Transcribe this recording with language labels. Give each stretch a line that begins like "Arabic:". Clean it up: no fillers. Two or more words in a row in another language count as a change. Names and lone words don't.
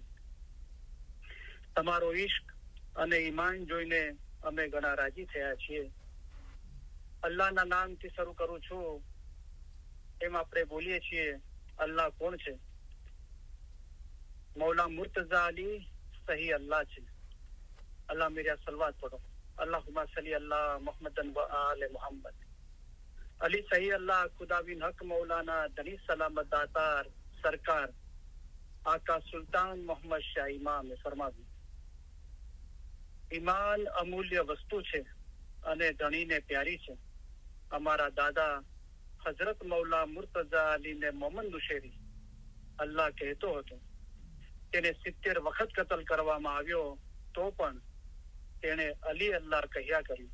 Gujarati: તમારો ઇશ્ક અને ઈમાન જોઈને અમે ઘણા રાજી થયા છીએ। અલ્લાહના નામથી શરૂ કરું છું। એમ આપણે બોલીએ છીએ અલ્લાહ કોણ છે? મૌલા મુર્તઝા અલી સહી અલ્લાહ છે।
Urdu: اللہ میرا صلوات پڑھو.
Arabic: اللهم صل على محمد وآل محمد.
Gujarati: અલી સહી અલ્લાહ ખુદાવિન હક મૌલાના ધણી સલામત દાતાર સરકાર આકા સુલતાન મોહમ્મદ શાહ ઇમામ ફરમાવી ઈમાન અમૂલ્ય વસ્તુ છે અને ધણીને પ્યારી છે। અમારા દાદા હઝરત મૌલા મુર્તઝા અલીને મોહમ્મદ નુશેરી અલ્લાહ કહેતો હતો તેને 70 વખત કતલ કરવામાં આવ્યો તો પણ તેણે અલી અલ્લાહ કહ્યા કર્યું।